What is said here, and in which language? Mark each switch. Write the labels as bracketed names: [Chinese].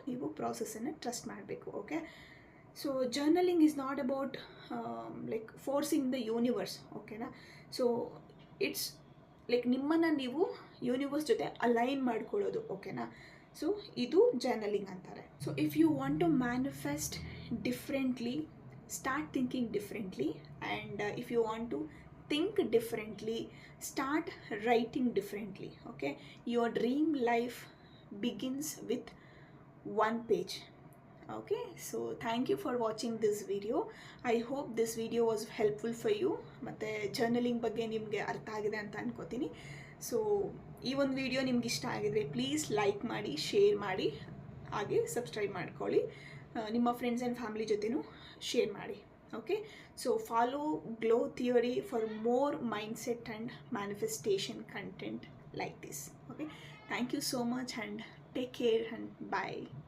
[Kannada] ನೀವು ಪ್ರಾಸೆಸ್ಸನ್ನು ಟ್ರಸ್ಟ್ ಮಾಡಬೇಕು, [English] Okay. So journaling is not about like forcing the universe, ಓಕೆನಾ. [Kannada] So it's like ನಿಮ್ಮನ್ನು ನೀವು ಯೂನಿವರ್ಸ್ ಜೊತೆ ಅಲೈನ್ ಮಾಡ್ಕೊಳ್ಳೋದು, ಓಕೆನಾ. ಸೊ ಇದು ಜರ್ನಲಿಂಗ್ ಅಂತಾರೆ. [English] So if you want to manifest differently, start thinking differently, and if you want to think differently, start writing differently, okay. Your dream life begins with one page, okay. So thank you for watching this video. I hope this video was helpful for you. [Kannada] ಮತ್ತೆ journaling ಬಗ್ಗೆ ನಿಮಗೆ ಅರ್ಥ ಆಗಿದೆ ಅಂತ ಅನ್ಕೋತೀನಿ. So ಈ ಒಂದು video ನಿಮ್ಗೆ ಇಷ್ಟ ಆಗಿದ್ರೆ ಪ್ಲೀಸ್ ಲೈಕ್ ಮಾಡಿ, ಶೇರ್ ಮಾಡಿ, ಹಾಗೆ ಸಬ್ಸ್ಕ್ರೈಬ್ ಮಾಡ್ಕೊಳ್ಳಿ. ನಿಮ್ಮ ಫ್ರೆಂಡ್ಸ್ ಆ್ಯಂಡ್ ಫ್ಯಾಮಿಲಿ ಜೊತೆನೂ ಶೇರ್ ಮಾಡಿ, okay. [English] So follow Glow Theory for more mindset and manifestation content like this, okay. Thank you so much and take care and bye.